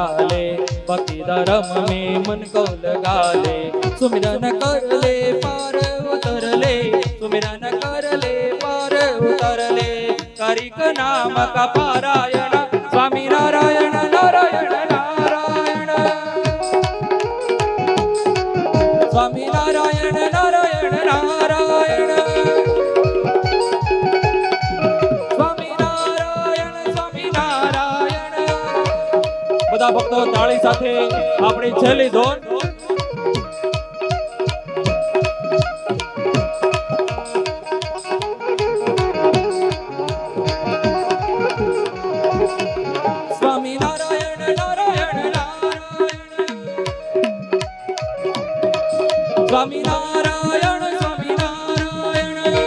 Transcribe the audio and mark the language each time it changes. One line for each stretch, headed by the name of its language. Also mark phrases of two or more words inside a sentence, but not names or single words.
Hindi: ले भक्ति धर्म में मन को लगा ले सुमिरन कर ले पार उतर ले सुमिरन कर ले पार उतर ले करिक नाम का पारायण स्वामी नारायण नारायण नारायण
Gujarati: स्वामी नारायण नारायण नारायण બધા ભક્તો તાળી સાથે આપણી છેલ્લી ધોન. સ્વામી નારાયણ નારાયણ નારાયણ સ્વામી નારાયણ સ્વામી નારાયણ